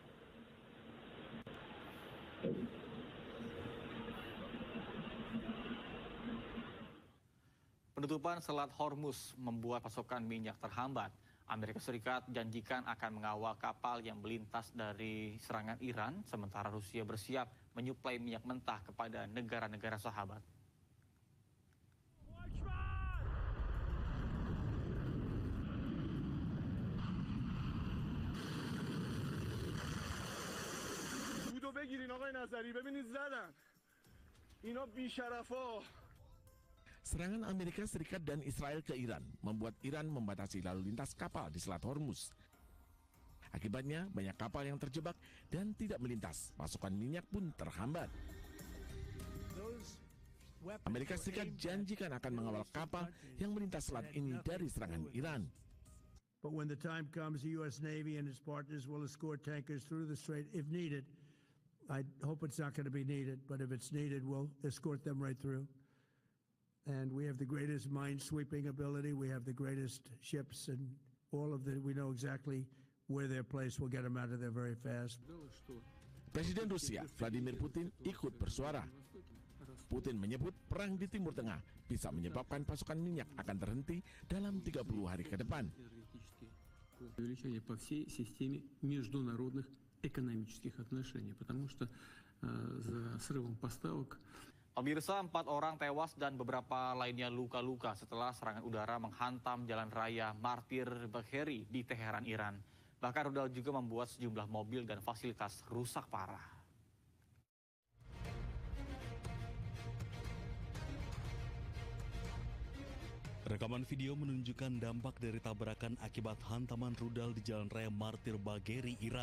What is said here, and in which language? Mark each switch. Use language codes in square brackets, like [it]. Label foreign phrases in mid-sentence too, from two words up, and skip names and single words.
[id] Penutupan Selat Hormuz membuat pasokan minyak terhambat. Amerika Serikat janjikan akan mengawal kapal yang melintas dari serangan Iran, sementara Rusia bersiap menyuplai minyak mentah kepada negara-negara sahabat. [fa] بگیرین آقای نظری ببینید زدن اینا بی‌شرفا. [id] Serangan Amerika Serikat dan Israel ke Iran membuat Iran membatasi lalu lintas kapal di Selat Hormuz. Akibatnya banyak kapal yang terjebak dan tidak melintas, pasokan minyak pun terhambat. Amerika Serikat janjikan akan mengawal kapal yang melintas selat ini dari serangan Iran. [en] But when the time comes, the U.S. Navy and its partners will escort tankers through the strait if needed. I hope it's not going to be needed, but if it's needed, we'll escort them right through. And we have the greatest mine-sweeping ability. We have the greatest ships, and all of the, we know exactly where they're placed. We'll get them out of there very fast. [id] Presiden Rusia Vladimir Putin ikut bersuara. Putin menyebut perang di Timur Tengah bisa menyebabkan pasokan minyak akan terhenti dalam 30 hari ke depan. [ru] Увеличение по всей системе международных экономических отношений, потому что за срывом поставок. [id] Pemirsa, 4 orang tewas dan beberapa lainnya luka-luka setelah serangan udara menghantam jalan raya Martyr Bagheri di Teheran, Iran. Bahkan rudal juga membuat sejumlah mobil dan fasilitas rusak parah. Rekaman video menunjukkan dampak dari tabrakan akibat hantaman rudal di jalan raya Martyr Bagheri, Iran.